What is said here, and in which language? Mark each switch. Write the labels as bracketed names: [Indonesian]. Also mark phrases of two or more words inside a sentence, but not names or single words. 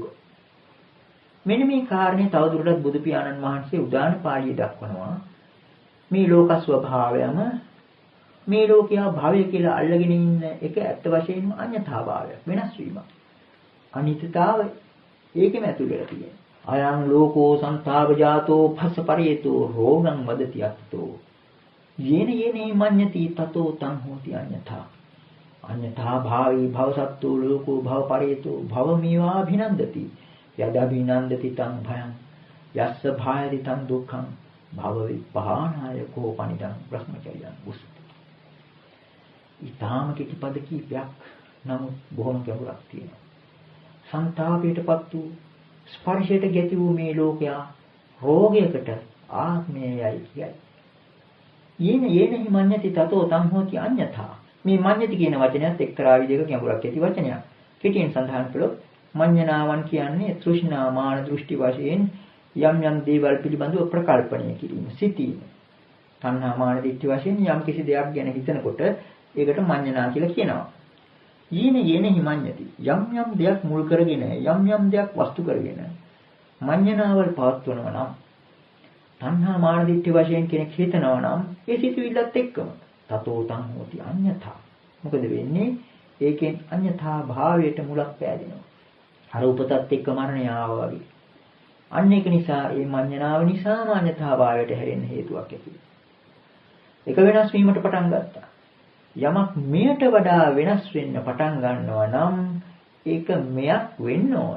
[Sinhala] මෙන්න මේ කාරණේ තවදුරටත් බුදු පියාණන් වහන්සේ උදාන පාළිය දක්වනවා. මේ ලෝක ස්වභාවයම මේ ලෝකයා භවය කියලා අල්ලගෙන ඉන්න එක ඇත්ත වශයෙන්ම අඤ්ඤතා භාවයක් වෙනස් වීමක්. අනිත්‍යතාවය ඒකෙම ඇතුළේ තියෙනවා. [Pali] අයං ලෝකෝ සංතාව ජාතෝ භස්ස පරියතෝ රෝගං වදති අත්තෝ යේන යේනේ මඤ්ඤති තතෝ තං හෝති අඤ්ඤතා අඤ්ඤතා භාවී භවසත්තෝ ලෝකෝ භව පරියතෝ භවමීවා භිනන්දති යදබිනන්දති තං භයං යස්ස භායති තං දුක්ඛං භව විපහානාය කෝ පනිදං බ්‍රහ්මචර්යං උස්සති. [Sinhala] ඊටාම කිපද කීපයක් නමුත් බොහොම ගැඹුරක් තියෙනවා. සංතාපයටපත් වූ ස්පර්ශයට ගැති වූ මේ ලෝකයා රෝගයකට ආත්මයයි කියයි. [Pali] යේන හිමඤ්ඤති තතෝ තං හෝති අඤ්ඤතා. [Sinhala] මේ මඤ්ඤති කියන වචනයත් එක්තරා විදිහක ගැඹුරක් ඇති වචනයක්. කෙටියෙන් සඳහන් කළොත් මඤ්ඤණාවන් කියන්නේ තෘෂ්ණා මාන දෘෂ්ටි වශයෙන් යම් යම් දේවල් පිළිබඳව ප්‍රකල්පණය කිරීම, සිතීම. [Pali] තණ්හා මාන දිට්ඨි [Sinhala] වශයෙන් යම් කිසි දෙයක් ගැන හිතනකොට ඒකට මඤ්ඤණා කියලා කියනවා. [Pali] යේන හිමඤ්ඤති [Sinhala] යම් යම් දෙයක් මුල් කරගෙන යම් යම් දෙයක් වස්තු කරගෙන මඤ්ඤණාවල් පවත්වනවා නම් [Pali] තණ්හා මාන දිට්ඨි [Sinhala] වශයෙන් කෙනෙක් හිතනවා නම් ඒ සිතුවිල්ලත් එක්කම [Pali] තතෝ තං හෝති අඤ්ඤතා. [Sinhala] මොකද වෙන්නේ? ඒකෙන් අඤ්ඤතා භාවයට මුලක් පෑදෙනවා. අර උපතත් එක්ක මරණය ආවා වගේ. අන්න ඒක නිසා මේ මඤ්ඤණාව නිසාම අඤ්ඤතා භාවයට හැරෙන්න හේතුවක් ඇති. ඒක වෙනස් වීමට පටන් ගත්තා. යමක් මෙයට වඩා වෙනස් වෙන්න පටන් ගන්නවා නම් ඒක මෙයක් වෙන්න ඕන.